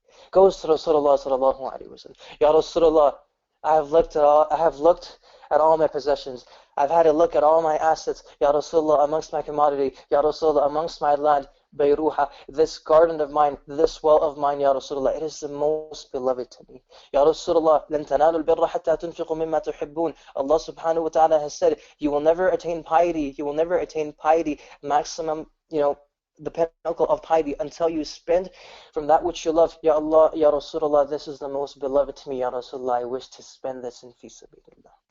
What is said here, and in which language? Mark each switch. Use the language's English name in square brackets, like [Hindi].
[English] Goes to Rasulullah sallallahu alayhi wa sallam. Ya Rasulullah, I have looked at all my possessions. I've had a look at all my assets. Ya Rasulullah, amongst my commodity. Ya Rasulullah, amongst my land. Bayruha, this garden of mine, this well of mine, Ya Rasulullah, it is the most beloved to me. [Arabic] Ya Rasulullah, لَن تَنَالُوا الْبِرَّ حَتَّى تُنْفِقُوا مِمَّا تُحِبُّونَ. [English] Allah subhanahu wa ta'ala has said, you will never attain piety, maximum, the pinnacle of piety until you spend from that which you love. Ya Allah, Ya Rasulullah, this is the most beloved to me, Ya Rasulullah, I wish to spend this in fi sabilillah.